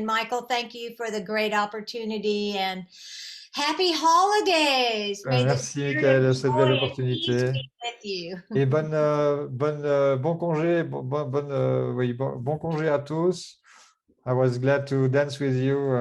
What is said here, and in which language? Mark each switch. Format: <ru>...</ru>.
<en>And Michael, thank you for the great opportunity and happy holidays.</en> <fr>Merci Michael de cette belle opportunité. Et bon congé, bon congé à tous.</fr> <en>I was glad to dance with you.</en>